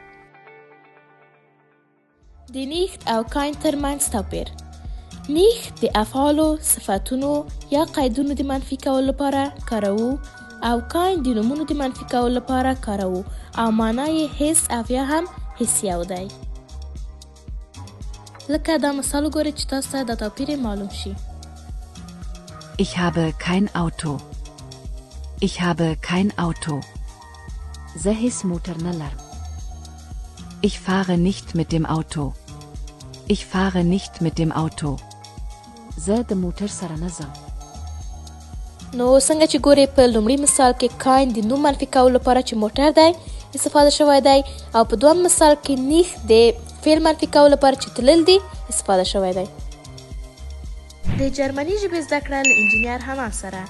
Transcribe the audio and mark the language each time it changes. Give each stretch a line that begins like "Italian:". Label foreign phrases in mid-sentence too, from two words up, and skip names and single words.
Pashto: د نیخت او کاین ترمنځ توپیر: نیخت د افعالو، صفتونو یا قیدونو د منفي کولو لپاره کاروو او کاین د نومونو د منفي کولو لپاره کاروو او معنا یې حس او یا هم حسیو دی. لکه دا مثال وګورئ چې تاسو ته دا توپیر معلوم شي.
German: Ich habe kein Auto. Ich habe kein Auto.
Pashto: زه هیڅ موټر نه لرم.
German: Ich fahre nicht mit dem Auto. Ich fahre nicht mit dem Auto.
Pashto: زه د موټر سره نه ځم. نو څنګه چې ګورئ په لومړي مثال کې کاین د نوم منفي کولو لپاره چې موټر دی استفاده شوی دی او په دویم مثال کې نیخ د فعل منفي کولو لپاره چې تلل دی استفاده شوی دی. د جرمني ژبې زده کړه له انجینیر حنان سره.